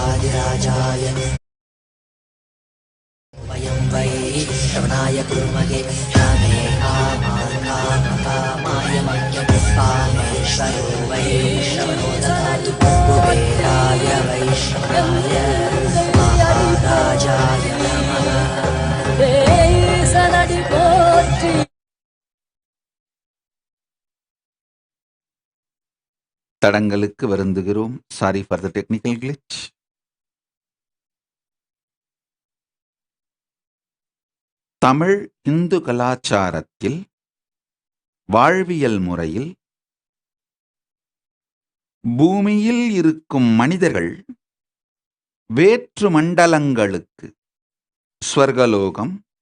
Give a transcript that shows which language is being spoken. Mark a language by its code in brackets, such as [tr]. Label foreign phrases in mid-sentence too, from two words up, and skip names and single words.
[sa] कविराजाय वयं वै श्रवणाय कुर्महे कामे कामाय कामेश्वरो वै श्रवणो ददातु कुबेराय वै श्रवणाय महाराजाय नमः [ta] தடங்களுக்கு வருந்துகிறோம். [en] Sorry for the technical glitch. [ta] தமிழ் இந்து கலாச்சாரத்தில் வாழ்வியல் முறையில் பூமியில் இருக்கும் மனிதர்கள் வேற்று மண்டலங்களுக்கு ஸ்வர்கலோகம்,